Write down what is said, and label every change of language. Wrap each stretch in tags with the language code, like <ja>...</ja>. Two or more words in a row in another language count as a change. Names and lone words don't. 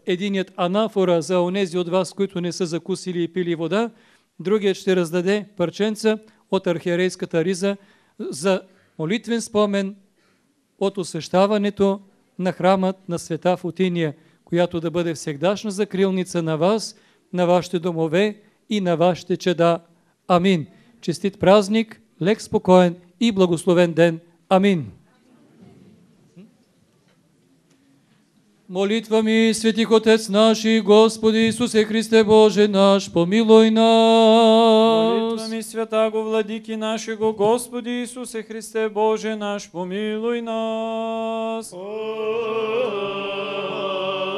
<bg>Единият анафора за онези от вас, които не са закусили и пили вода, другият ще раздаде парченца от архиерейската риза за молитвен спомен от освещаването на храмът на света Фотиния, която да бъде всегдашна закрилница на вас, на вашите домове и на вашите чеда. Амин. Честит празник, лек, спокоен и благословен ден.</bg> <cu>Амин. Молитва ми, светих Отец наш и Господи Исусе Христе Боже наш, помилуй нас. Молитва ми, святаго владики нашего, Господи Исусе Христе Боже наш, помилуй нас.</cu>